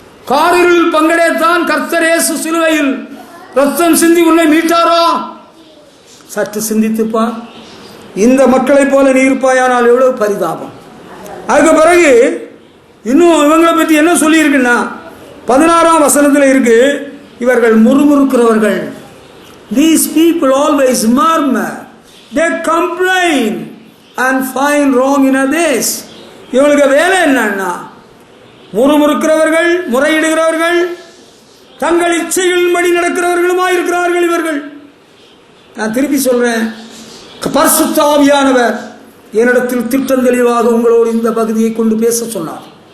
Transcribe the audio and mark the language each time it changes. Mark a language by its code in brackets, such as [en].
[ta] காரிருள் பங்கடைத்தான் கர்த்தர் இயேசு சிலுவையில் ரத்தம் சிந்தி உன்னை மீட்டாரோ? சற்று சிந்தித்துப்பார். இந்த மக்களைப் போல நீ இருப்பாயானால் எவ்வளவு பரிதாபம். அதுக்கு பிறகு இன்னும் இவங்களை பற்றி என்ன சொல்லியிருக்குன்னா 16ஆம் வசனத்தில் இருக்கு, இவர்கள் முறுமுறுக்கிறவர்கள். [en] These people always murmur, they complain and find wrong in others. [ta] இவங்களுக்கு வேலை என்னன்னா முறுமுறுக்கிறவர்கள், முறையிடுகிறவர்கள், தங்கள் இச்சைகளின்படி நடக்கிறவர்களுமாய் இருக்கிறார்கள் இவர்கள். நான் திருப்பி சொல்றேன், பரிசுத்த ஆவியானவர் என்னிடத்தில் திட்டம் தெளிவாக உங்களோடு இந்த பகுதியை கொண்டு பேச சொன்னார்.